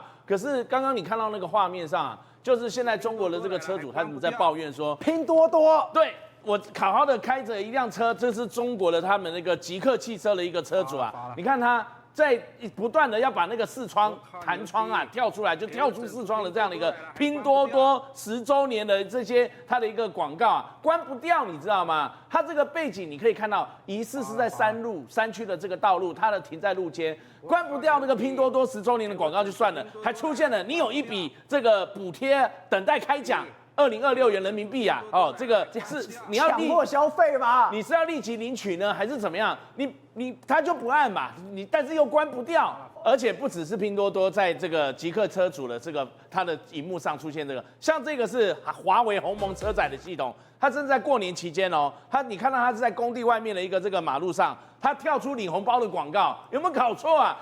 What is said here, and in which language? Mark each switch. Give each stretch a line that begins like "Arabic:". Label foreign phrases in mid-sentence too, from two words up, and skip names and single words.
Chinese: 可是剛剛你看到那個畫面上啊，就是現在中國的這個車主他們在抱怨說，拼多多，對，我好好的開着一輛車，這是中國的他們那個極客汽車的一個車主啊，你看他在不斷的要把那個視窗彈窗啊跳出來，就跳出視窗的這樣的一個拼多多10 週年的這些它的一個廣告啊，關不掉，你知道嗎？它這個背景你可以看到，疑似是在山區的這個道路，它的停在路肩，關不掉那個拼多多10週年的廣告就算了，還出現了你有一筆這個補貼等待開獎。2026元人民幣啊，哦，這個是你要強迫消費嘛？你是要立即領取呢，還是怎麼樣？他就不按嘛，但是又關不掉，而且不只是拼多多在這個極客車主的這個它的熒幕上出現這個，像這個是華為鴻蒙車載的系統，它正在過年期間哦，你看到它是在工地外面的一個這個馬路上，它跳出領紅包的廣告，有沒有搞錯啊？